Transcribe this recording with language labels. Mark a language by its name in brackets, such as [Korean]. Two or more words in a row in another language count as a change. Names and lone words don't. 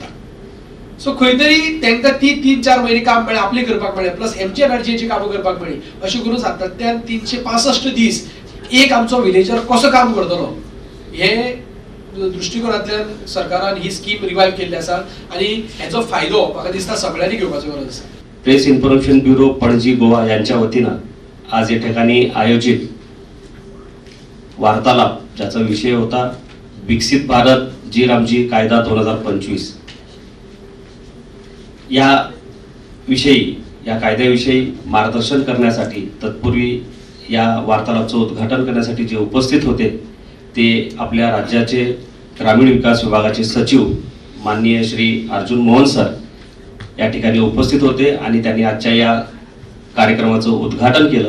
[Konkani] सो खंय तरी तांकां ती 3-4 म्हयने काम मेळ्ळें आपली करपाक मेळ्ळें प्लस MGNRGAची कामां करपाक मेळ्ळी. अशें करून सातत्यान 365 दीस एक आमचो विलेजर कसो काम करतलो हे दृष्टिकोनांतल्यान सरकारान ही स्कीम रिवायव केल्ली आसा आणि हेचो फायदो म्हाका दिसता सगळ्यांनी घेवपाचो गरज आसा. [Marathi] प्रेस इन्फॉर्मेशन ब्युरो पणजी गोवा यांच्या वतीनं आज या ठिकाणी आयोजित वार्तालाप ज्याचा विषय होता विकसित भारत जी रामजी कायदा 2025 या कायद्याविषयी मार्गदर्शन करण्यासाठी तत्पूर्वी या वार्तालापाचं उद्घाटन करण्यासाठी जे उपस्थित होते ते आपल्या राज्याचे ग्रामीण विकास विभागाचे सचिव माननीय श्री अर्जुन मोहन सर या ठिकाणी उपस्थित होते आणि त्यांनी आजच्या या कार्यक्रमाचं उद्घाटन केलं.